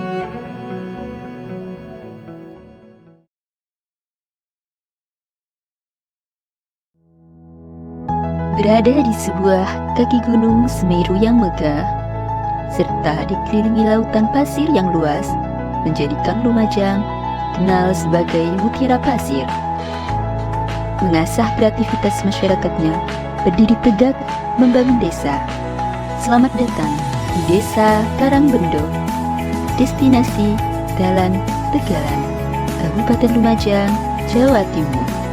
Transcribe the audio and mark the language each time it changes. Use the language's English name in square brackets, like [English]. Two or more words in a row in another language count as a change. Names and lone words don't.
[Indonesian] Berada di sebuah kaki gunung Semeru yang megah, serta dikelilingi lautan pasir yang luas, menjadikan Lumajang kenal sebagai Mutiara Pasir. Mengasah kreativitas masyarakatnya, berdiri tegak membangun desa. Selamat datang di Desa Karangbendo, destinasi Dalan Tegalan, Kabupaten Lumajang, Jawa Timur.